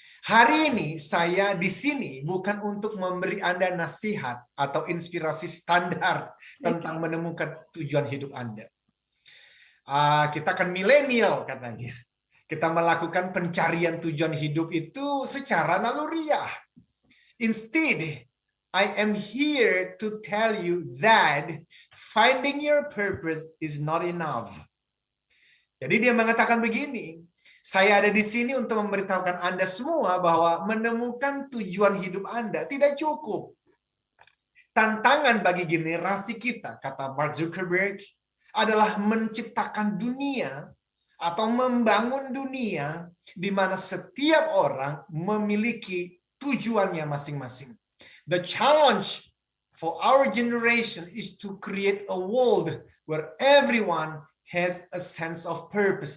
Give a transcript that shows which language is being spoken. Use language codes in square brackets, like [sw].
[id] Hari ini saya di sini bukan untuk memberi Anda nasihat atau inspirasi standar tentang menemukan tujuan hidup Anda. Kita kan milenial katanya. Kita melakukan pencarian tujuan hidup itu secara naluriah. [en] Instead, I am here to tell you that finding your purpose is not enough. [id] Jadi dia mengatakan begini, saya ada di sini untuk memberitahukan Anda semua bahwa menemukan tujuan hidup Anda tidak cukup. Tantangan bagi generasi kita, kata Mark Zuckerberg, adalah menciptakan dunia atau membangun dunia di mana setiap orang memiliki tujuannya masing-masing. [en] The challenge for our generation is to create a world where everyone has a sense of purpose.